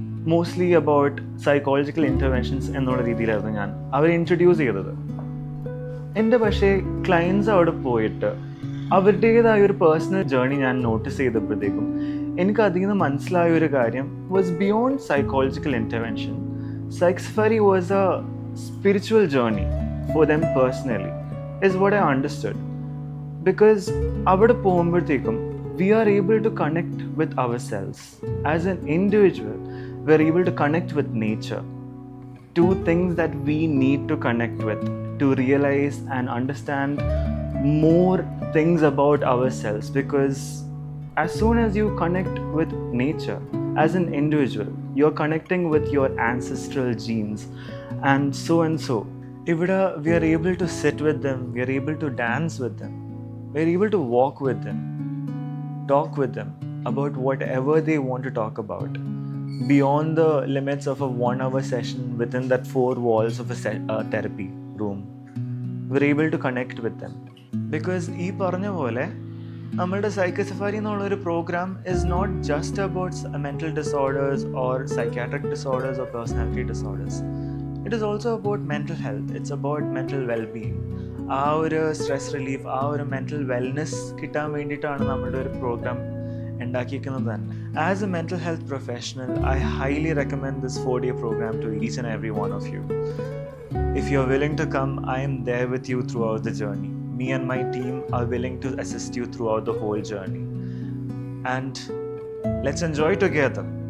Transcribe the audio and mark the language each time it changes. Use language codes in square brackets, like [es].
[en] mostly about psychological interventions [ml] എന്നുള്ള രീതിയിലായിരുന്നു ഞാൻ അവർ ഇൻട്രൊഡ്യൂസ് ചെയ്തത്. എൻ്റെ പക്ഷേ ക്ലയൻസ് അവിടെ പോയിട്ട് അവരുടേതായ ഒരു പേഴ്സണൽ ജേർണി ഞാൻ നോട്ടീസ് ചെയ്തപ്പോഴത്തേക്കും എനിക്ക് അതിൽ നിന്ന് മനസ്സിലായ ഒരു കാര്യം [en] Was beyond psychological intervention. Psych Safari was a spiritual journey for them personally, is what I understood. Because [ml] avada പോകുമ്പോഴത്തേക്കും [en] we are able to connect with ourselves. As an individual, we are able to connect with nature. Two things that we need to connect with to realize and understand more things about ourselves. Because as soon as you connect with nature as an individual, you're connecting with your ancestral genes, and so. [ml] Ivida, [en] we are able to sit with them, we are able to dance with them, we are able to walk with them, talk with them about whatever they want to talk about, beyond the limits of a 1 hour session within that 4 walls of a therapy room. We're able to connect with them. Because [ml] ഈ പറഞ്ഞ പോലെ നമ്മളുടെ [en] Psych Safari [ml] എന്നുള്ളൊരു [en] Program is not just about mental disorders or psychiatric disorders or personality disorders. It is also about mental health, it's about mental wellbeing. [ml] ആ ഒരു stress relief, ആ ഒരു mental wellness കിട്ടാൻ വേണ്ടിയിട്ടാണ് നമ്മുടെ ഒരു പ്രോഗ്രാം ഉണ്ടാക്കിയിരിക്കുന്നത് തന്നെ. [en] As a mental health professional, I highly recommend this 4-day program to each and every one of you. If you're willing to come, I am there with you throughout the journey. Me and my team are willing to assist you throughout the whole journey. And let's enjoy together.